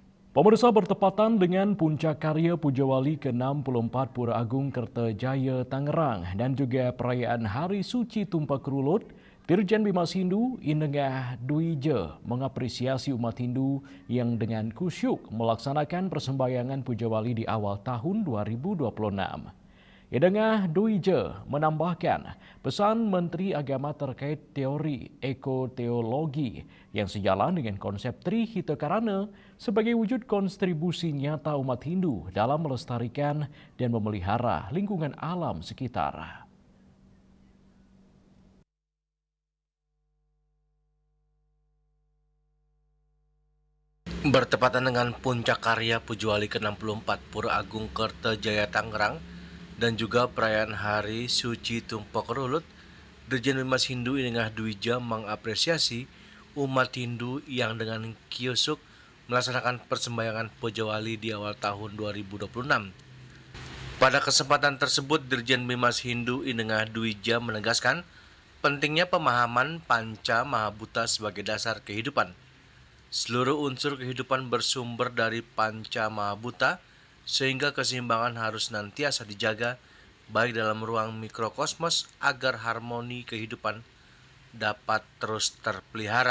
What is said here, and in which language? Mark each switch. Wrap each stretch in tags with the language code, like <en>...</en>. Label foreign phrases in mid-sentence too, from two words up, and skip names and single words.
<id>Pemirsa, bertepatan dengan puncak karya Pujawali ke-64 Pura Agung Kertajaya Tangerang dan juga perayaan Hari Suci Tumpak Rulut, Dirjen Bimas Hindu Inengah Dwija mengapresiasi umat Hindu yang dengan kusyuk melaksanakan persembayangan Pujawali di awal tahun 2026. Idengah Dwija menambahkan pesan Menteri Agama terkait teori ekoteologi yang sejalan dengan konsep Trihita Karana sebagai wujud kontribusi nyata umat Hindu dalam melestarikan dan memelihara lingkungan alam sekitar. Bertepatan dengan puncak karya Pujawali ke-64 Pura Agung Kertajaya Tangerang dan juga perayaan Hari Suci Tumpak Rulut, Dirjen Bimas Hindu Inengah Dwija mengapresiasi umat Hindu yang dengan kiosuk melaksanakan persembayangan Pujawali di awal tahun 2026. Pada kesempatan tersebut, Dirjen Bimas Hindu Inengah Dwija menegaskan pentingnya pemahaman Panca Mahabhuta sebagai dasar kehidupan. Seluruh unsur kehidupan bersumber dari Panca Mahabhuta, sehingga keseimbangan harus senantiasa dijaga baik dalam ruang mikrokosmos agar harmoni kehidupan dapat terus terpelihara.</id>